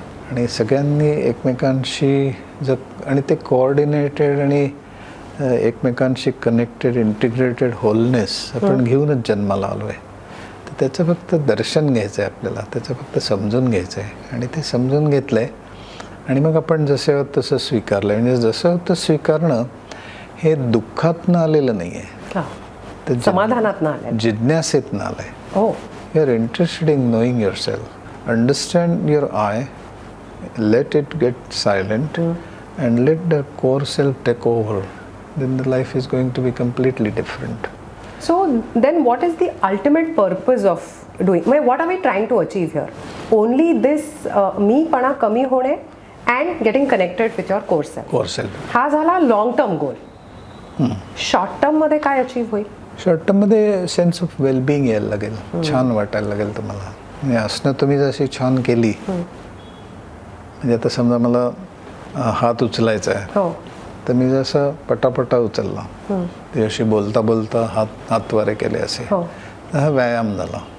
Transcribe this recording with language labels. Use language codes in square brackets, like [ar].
[mr] आणि सगळ्यांनी एकमेकांशी आणि ते कोऑर्डिनेटेड आणि एकमेकांशी कनेक्टेड, इंटिग्रेटेड होलनेस आपण घेऊनच जन्माला आलो आहे. तर त्याचं फक्त दर्शन घ्यायचं आहे आपल्याला, त्याचं फक्त समजून घ्यायचं आहे. आणि ते समजून घेतलं आहे, आणि मग आपण जसे आहोत तसं स्वीकारलं. म्हणजे जसं होतं स्वीकारणं हे दुःखातनं आलेलं नाही आहे, ते समाधानातनं आलं, जिज्ञासेतनं आलं आहे. [en] You are interested in knowing your self. Understand your I, let it get silent, and let the core self take over. Then the life is going to be completely different. So then what is the ultimate purpose of doing? What are we trying to achieve here? Only this [mr] मीपणा कमी होणे [en] and getting connected with your core self. Core self. [mr] हा झाला long term goal. Short term मध्ये काय achieve होईल? Short term मध्ये sense of wellbeing यायला लागेल, छान वाटायला लागेल तुम्हाला. म्हणजे असणं तुम्ही जशी छान केली, म्हणजे आता समजा मला हात उचलायचा आहे, तर मी जसं पटापटा उचलला, ते अशी बोलता बोलता हातवारे केले असे, तर हा व्यायाम झाला.